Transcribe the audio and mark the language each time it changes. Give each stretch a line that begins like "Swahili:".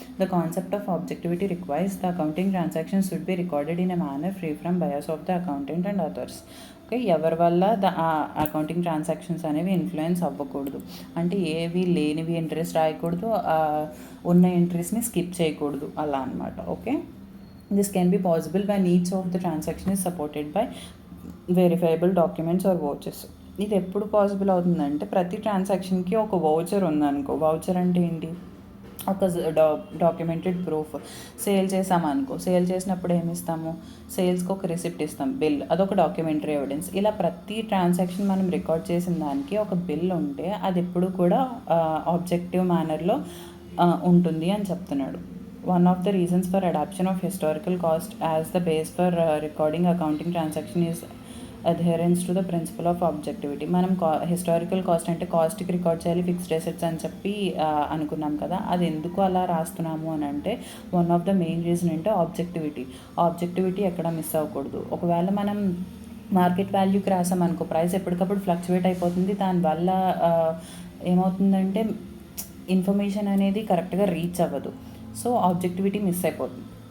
English: The concept of objectivity requires the accounting transactions should be recorded in a manner free from bias of the accountant and others.
Telugu: Okay, ఎవరి వల్ల accounting transactions అనేవి influence అవ్వకూడదు. అంటే ఏవి లేనివి entries రాయకూడదు, ఉన్న ఎంట్రీస్ని స్కిప్ చేయకూడదు, అలా అనమాట.
English: Okay, this can be possible when each of the transaction is supported by verifiable documents or vouchers.
Telugu: ఇది ఎప్పుడు పాసిబుల్ అవుతుందంటే ప్రతి ట్రాన్సాక్షన్కి ఒక వౌచర్ ఉందనుకో. వౌచర్ అంటే ఏంటి? ఒక డాక్యుమెంటెడ్ ప్రూఫ్. సేల్ చేసామనుకో, సేల్ చేసినప్పుడు ఏమి ఇస్తాము? సేల్స్కి ఒక రిసిప్ట్ ఇస్తాం, బిల్, అదొక డాక్యుమెంటరీ ఎవిడెన్స్. ఇలా ప్రతి ట్రాన్సాక్షన్ మనం రికార్డ్ చేసిన దానికి ఒక బిల్ ఉంటే అది ఎప్పుడు కూడా ఆబ్జెక్టివ్ మేనర్లో ఉంటుంది అని చెప్తున్నాడు.
English: One of the reasons for adoption of historical cost as the base for recording accounting transaction is adherence to the principle of objectivity.
Telugu: మనం హిస్టారికల్ కాస్ట్ అంటే కాస్ట్కి రికార్డ్ చేయాలి ఫిక్స్డ్ అసెట్స్ అని చెప్పి అనుకున్నాం కదా, అది ఎందుకు అలా రాస్తున్నాము అని అంటే
English: one of the main reason
Telugu: అంటే ఆబ్జెక్టివిటీ ఎక్కడ మిస్ అవ్వకూడదు. ఒకవేళ మనం మార్కెట్ వాల్యూకి రాసామనుకో, ప్రైస్ ఎప్పటికప్పుడు ఫ్లక్చువేట్ అయిపోతుంది, దానివల్ల ఏమవుతుందంటే ఇన్ఫర్మేషన్ అనేది కరెక్ట్గా రీచ్ అవ్వదు, సో ఆబ్జెక్టివిటీ మిస్ అయిపోతుంది.